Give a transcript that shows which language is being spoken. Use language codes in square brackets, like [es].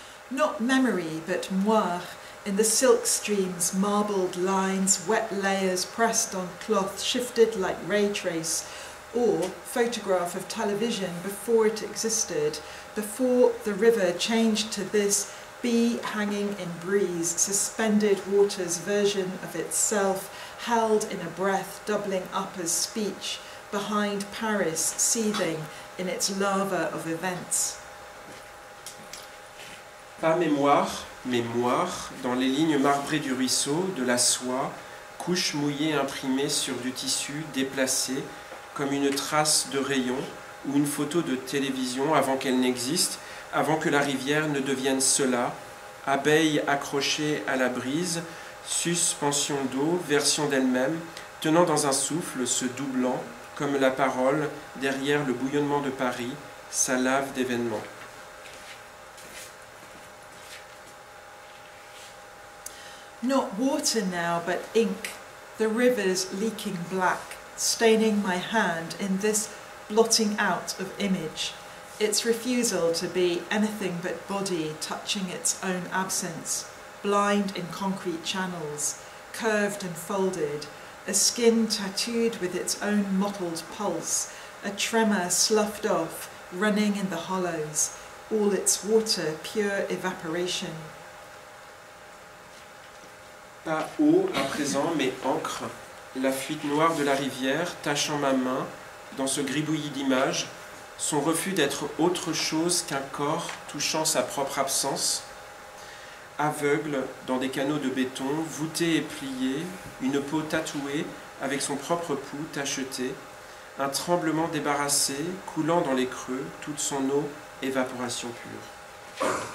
[en] Not memory, but moire, in the silk streams, marbled lines, wet layers pressed on cloth, shifted like ray trace, or photograph of television before it existed, before the river changed to this bee hanging in breeze, suspended water's version of itself, held in a breath, doubling up as speech, behind Paris, seething in its lava of events. [fr] Pas mémoire, mémoire, dans les lignes marbrées du ruisseau, de la soie, couche mouillée imprimée sur du tissu déplacé, comme une trace de rayon ou une photo de télévision avant qu'elle n'existe, avant que la rivière ne devienne cela, abeille accrochée à la brise, suspension d'eau, version d'elle-même, tenant dans un souffle, se doublant, comme la parole, derrière le bouillonnement de Paris, sa lave d'événements. [en] Not water now, but ink, the rivers leaking black, staining my hand in this blotting out of image, its refusal to be anything but body touching its own absence, blind in concrete channels, curved and folded, a skin tattooed with its own mottled pulse, a tremor sloughed off, running in the hollows, all its water pure evaporation. [fr] Pas eau à présent, mais encre, la fuite noire de la rivière, tachant ma main dans ce gribouillis d'images, son refus d'être autre chose qu'un corps touchant sa propre absence, aveugle dans des canaux de béton, voûté et plié, une peau tatouée avec son propre pouls tacheté, un tremblement débarrassé, coulant dans les creux, toute son eau, évaporation pure.